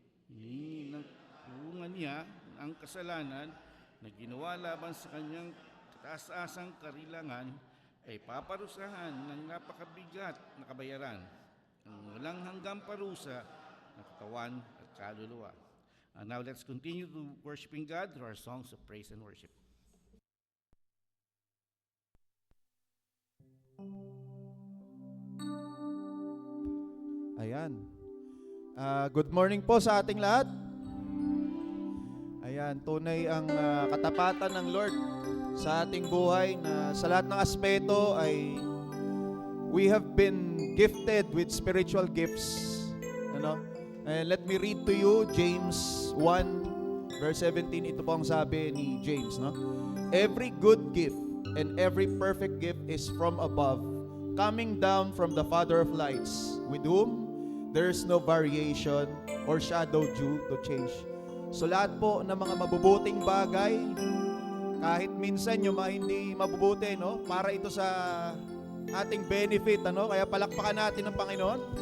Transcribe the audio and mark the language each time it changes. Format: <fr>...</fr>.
<tl>Hinangkungan niya ang kasalanan na ginawa laban sa kanyang kataas-asang karilangan ay paparusahan ng napakabigat na kabayaran, ang walang hanggang parusa ng katawan at kaluluwa.</tl> <en>And now let's continue to worshiping God through our songs of praise and worship.</en> <tl>Ayan. Good morning po sa ating lahat. Ayan, tunay ang katapatan ng Lord sa ating buhay na sa lahat ng aspeto ay</tl> <en>we have been gifted with spiritual gifts.</en> <tl>Ano?</tl> <en>And let me read to you James 1 verse 17.</en> <tl>Ito po ang sabi ni James, no?</tl> <en>Every good gift and every perfect gift is from above, coming down from the Father of lights, with whom there is no variation or shadow due to change.</en> <tl>So lahat po ng mga mabubuting bagay, kahit minsan yung mga hindi mabubuti, no? Para ito sa ating benefit, ano? Kaya palakpakan natin ang Panginoon.</tl>